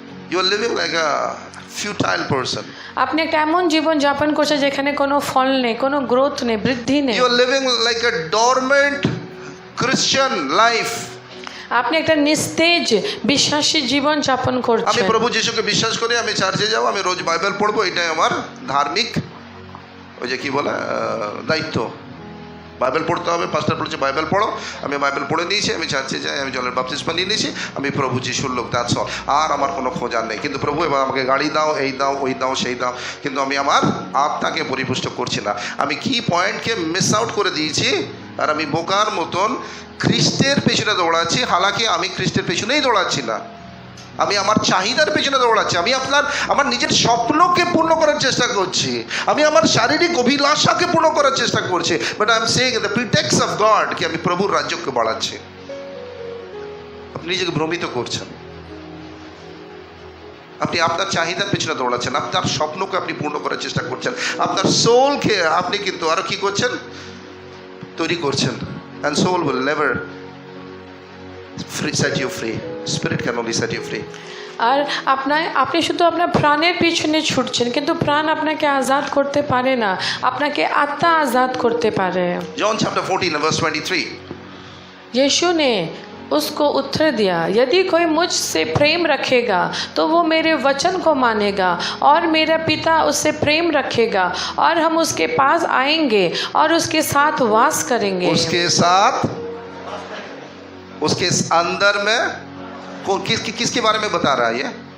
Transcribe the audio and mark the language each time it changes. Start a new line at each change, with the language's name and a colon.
English: You are living like a futile person.
Bangla: আপনি একটা এমন জীবন যাপন করছেন যেখানে কোনো ফল নেই, কোনো গ্রোথ নেই, বৃদ্ধি নেই।
English: You are living like a dormant Christian life.
Bangla: আপনি একটা নিস্তেজ বিশ্বাসী জীবন যাপন আমি করছেন। প্রভু যিশুকে বিশ্বাস করি, আমি চার্চে যাব, আমি রোজ বাইবেল পড়বো, এটাই আমার ধার্মিক ওই যে কি বলে দায়িত্ব। বাইবেল পড়তে হবে, পাস্টার বলছে বাইবেল পড়ো, আমি বাইবেল পড়ে নিয়েছি, আমি চার্চে যাই, আমি জলের বাপতিস্মা নিয়ে নিয়েছি, আমি প্রভু যিশুর লোক,
English: That's all.
Bangla: আর আমার কোনো খোঁজার নেই। কিন্তু প্রভু এবার আমাকে গাড়ি দাও, এই দাও, ওই দাও, সেই দাও, কিন্তু আমি আমার আত্মাকে পরিপুষ্ট করছি না। আমি কি পয়েন্টকে মিস আউট করে দিয়েছি, আর আমি বোকার মতন খ্রিস্টের পেছনে দৌড়াচ্ছি। হালাকি আমি খ্রিস্টের পেছনেই দৌড়াচ্ছি না, আমি আমার চাহিদার পেছনে দৌড়াচ্ছি। আমি আমার নিজের স্বপ্নকে পূর্ণ করার চেষ্টা করছি, আমি আমার শারীরিক অভিলাষাকে পূর্ণ করার চেষ্টা করছি। But I am saying the প্রিটেক্স of god কি আমি প্রভুর রাজ্যকে বাড়াচ্ছি। আপনি নিজেকে ভ্রমিত করছেন, আপনি আপনার চাহিদার পেছনে দৌড়াচ্ছেন, আপনার স্বপ্নকে আপনি পূর্ণ করার চেষ্টা করছেন, আপনার সোলকে আপনি কিন্তু আরো কি করছেন, তৈরি করছেন।
English: And soul will never set you free. Spirit can only set you free.
Bangla: আর আপনি শুধু আপনার প্রাণের পিছনে ছুটছেন, কিন্তু প্রাণ আপনাকে আজাদ করতে পারে না, আপনাকে আত্মা আজাদ করতে পারে।
English: John chapter 14 verse 23.
Hindi: यीशु ने उसको उत्तर दिया, यदि कोई मुझसे प्रेम रखेगा तो वो मेरे वचन को मानेगा और मेरा पिता उससे प्रेम रखेगा और हम उसके पास आएंगे और उसके साथ वास करेंगे। उसके साथ, उसके अंदर में किसके बारे में बता रहा है ये?